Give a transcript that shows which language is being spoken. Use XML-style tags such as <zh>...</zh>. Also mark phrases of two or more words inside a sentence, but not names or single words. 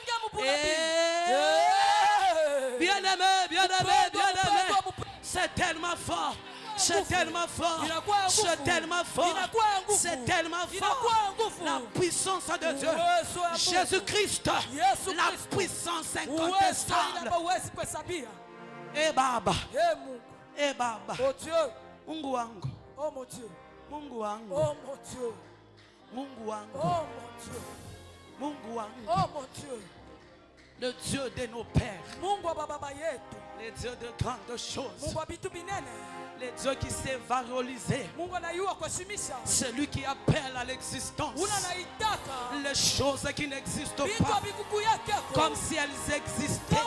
<fr>Bien-aimé, bien-aimé, bien-aimé. C'est tellement fort. C'est tellement fort. C'est tellement fort. C'est tellement fort. La puissance de Dieu. Jésus-Christ. La puissance incontestable.</fr> <sw>Eh Baba. Eh Baba.</sw> <fr>Oh Dieu.</fr> <sw>Mungu wangu.</sw> <fr>Oh mon Dieu.</fr> <sw>Mungu wangu.</sw> <fr>Oh mon Dieu.</fr> <sw>Mungu wangu.</sw> <fr>Oh mon Dieu.</fr> <sw>Mungu wangu.</sw> <fr>Oh mon Dieu. Le Dieu de nos pères. Le Dieu de grandes choses. Le Dieu qui s'est valorisé. Celui qui appelle à l'existence les choses qui n'existent pas comme si elles existaient.</fr>